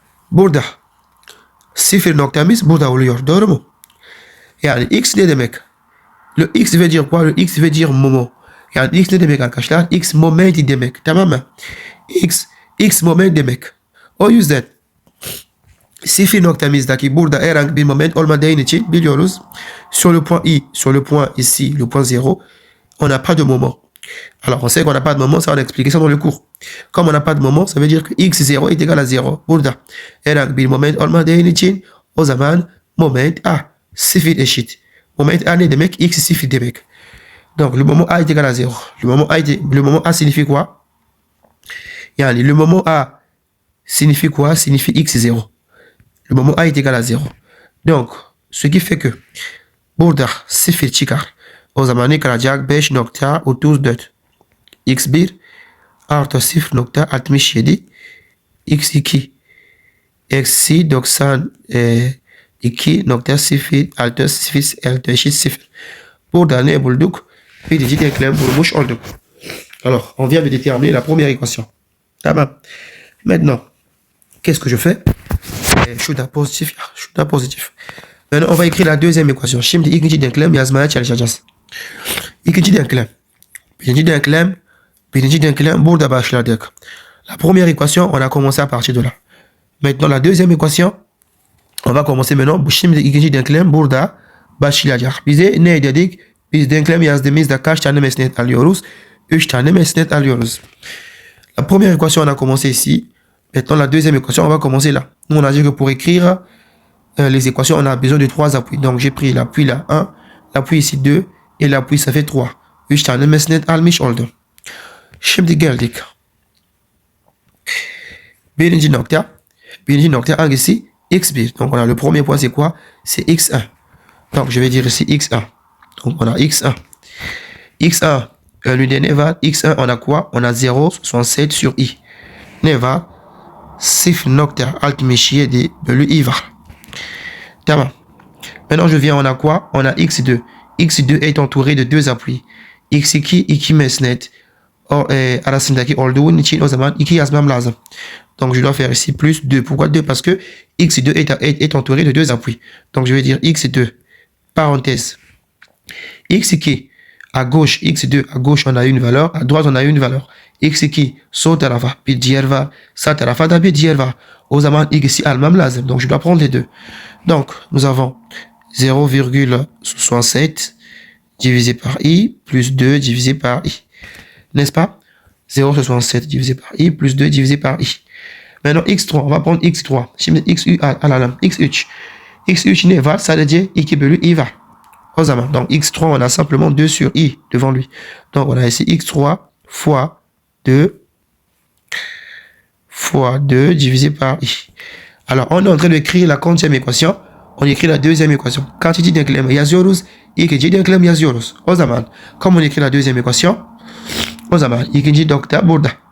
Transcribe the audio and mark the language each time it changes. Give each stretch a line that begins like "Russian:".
Turkish: Burada sıfır noktamız burada oluyor. Doğru mu? Yani x ne demek?
French: Le x veut dire quoi? Le x veut dire moment.
Turkish: Yani x ne demek arkadaşlar? X moment demek. Tamam mı? X moment demek. O yüzden sıfır noktamızdaki burada herhangi bir moment olmadığı için biliyoruz.
French: Sur le point i, sur le point ici, le point 0, on n'a pas de moment. Alors, on sait qu'on n'a pas de moment, ça on a expliqué ça dans le cours. Comme on n'a pas de moment, ça veut dire que x0 est égal à 0.
Turkish: Burada herhangi bir moment olmadığı için o zaman moment a sıfır eşit. Moment a ne demek? X sıfır demek.
French: Donc, le moment a est égal à 0. Le moment a signifie quoi? Yani, le moment a signifie quoi? Signifie x0. Le moment a est égal à 0. Donc, ce qui fait que
Turkish: burada sıfır çıkar. O zaman ne kalacak? 5.34. x1 artı 0.67 x2 eksi 92.0 artı 0 artı eşit 0. Burada ne bulduk? Birinci denklem bulmuş olduk.
French: Alors, on vient de déterminer la première équation.
Turkish: Tamam.
French: Maintenant, qu'est-ce que je fais? Je suis dans positif. Maintenant, on va écrire la deuxième équation.
Turkish: Şimdi ikinci denklem yazmaya çalışacağız. İkinci denklem. Birinci denklem burada başladık.
French: La première équation, on a commencé à partir de là. Maintenant, la deuxième équation, on va commencer maintenant.
Turkish: Şimdi ikinci denklem burada başlayacak. Bize ne dedik? Biz denklem yazdığımızda kaç tane mesnet alıyoruz? 3 tane mesnet alıyoruz.
French: La première équation, on a commencé ici. Maintenant, la deuxième équation, on va commencer là. Nous, on a dit que pour écrire les équations, on a besoin de 3 appuis. Donc, j'ai pris l'appui là, 1, l'appui ici 2, et l'appui, ça fait 3.
Turkish: 3 tane mesnet almış oldum. Şimdi geldik. Birinci nokta hangisi? X1.
French: Donc, on a le premier point, c'est quoi? C'est X1. Donc, je vais dire ici X1. Donc, on a X1. X1, l'unité ne var. X1, on a quoi? On a 0,67 sur I.
Turkish: Ne var 0.67 bölü I var. Tamam.
French: Maintenant, je viens, on a quoi? On a X2. X2 est entouré de 2 appuis.
Turkish: X2, 2 mesnet. Arasındaki olduğun için o zaman 2 yazmam lazım.
French: Donc, je dois faire ici plus 2. Pourquoi 2? Parce que X2 est entouré de 2 appuis. Donc, je vais dire X2, parenthèse. X2, à gauche, X2, à gauche, on a une valeur. À droite, on a une valeur.
Turkish: X2, sol tarafa, bir diğer var. Sağ tarafa da bir diğer var. O zaman X'i almam lazım.
French: Donc, je dois prendre les deux. Donc, nous avons 0,67 divisé par I plus 2 divisé par I. N'est-ce pas? 0,67 divisé par I plus 2 divisé par I. Maintenant, X3, on va prendre X3.
Turkish: Şimdi X3 alalım. X3. X3 ne var? Sadece 2 bölü I var. O zaman,
French: donc X3, on a simplement 2 sur I devant lui. Donc, on a ici X3 fois 2 divisé par I. Alors, on est en train d'écrire la quantième équation. On écrit la deuxième équation.
Turkish: Quantité denklem yazıyoruz. İkinci denklem yazıyoruz.
French: O zaman, comme on écrit la deuxième équation,
Turkish: o zaman ikinci nokta burada.